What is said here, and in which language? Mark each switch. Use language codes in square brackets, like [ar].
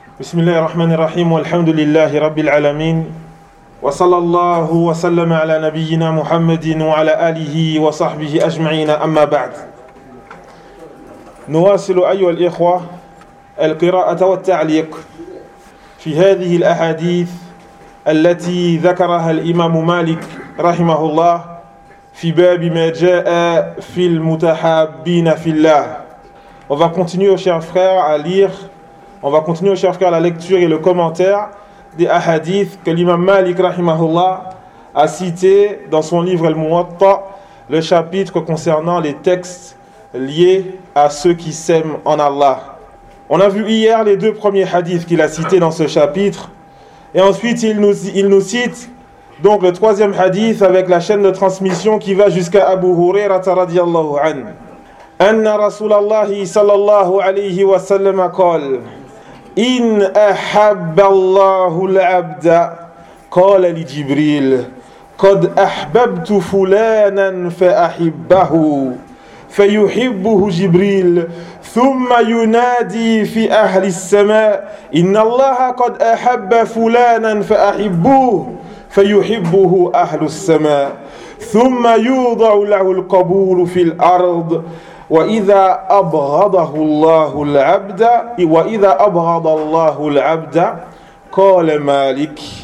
[ar] بسم الله الرحمن الرحيم والحمد لله رب العالمين وصلى الله وسلم على نبينا محمد وعلى آله وصحبه أجمعين أما بعد نواصل أيها الإخوة القراءة والتعليق في هذه الأحاديث التي ذكرها الإمام مالك رحمه الله في باب ما جاء في المتحابين في الله. [fr] On va continuer, chers frères, à lire. On va continuer, chers frères, la lecture et le commentaire des hadiths que l'imam Malik rahimahullah a cité dans son livre El Muwatta, le chapitre concernant les textes liés à ceux qui s'aiment en Allah. On a vu hier les deux premiers hadiths qu'il a cités dans ce chapitre, et ensuite il nous cite donc le troisième hadith avec la chaîne de transmission qui va jusqu'à Abu Hurayra radhiyallahu anhu. [ar] أن رسول الله صلى الله عليه وسلم قال إن أحب الله العبد قال لجبريل قد أحببت فلانا فأحبه فيحبه جبريل ثم ينادي في أهل السماء إن الله قد أحب فلانا فأحبوه فيحبه أهل السماء ثم يوضع له القبول في الأرض وَإِذَا أَبْغَضَهُ اللَّهُ الْعَبْدَ وَإِذَا أَبْغَضَ اللَّهُ الْعَبْدَ قَالَ مَالِكِ